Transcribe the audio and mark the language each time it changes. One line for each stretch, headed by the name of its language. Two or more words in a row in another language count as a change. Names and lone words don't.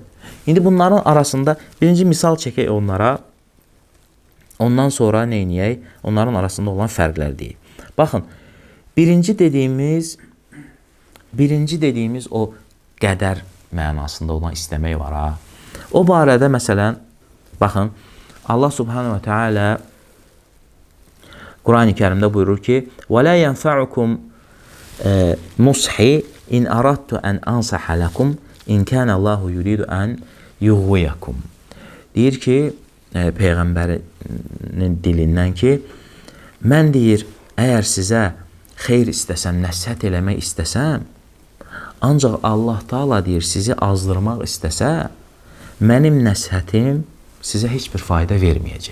Azerbaijani: İndi bunların arasında birinci misal çəkək onlara, ondan sonra nə edək? Onların arasında olan fərqlər deyək. Baxın, birinci dediyimiz o qədər mənasında olan istəmək var. O barədə məsələn, baxın,
Arabic: الله سبحانه وتعالى
Azerbaijani: Quran-ı Kərimdə buyurur ki,
Arabic: وَلَا يَنْفَعُكُمْ نُصْحِ إِنْ أَرَدْتُ أَنْ أَنْصَحَ لَكُمْ إِنْ كَانَ اللّٰهُ يُرِيدُ أَنْ يُغْوِيَكُمْ.
Azerbaijani: Deyir ki, Peyğəmbərin dilindən ki, mən deyir, əgər sizə xeyr istəsəm, nəsihət eləmək istəsəm, ancaq Allah Taala deyir, sizi azdırmaq istəsə, mənim nəsihətim sizə heç bir fayda verməyəcək.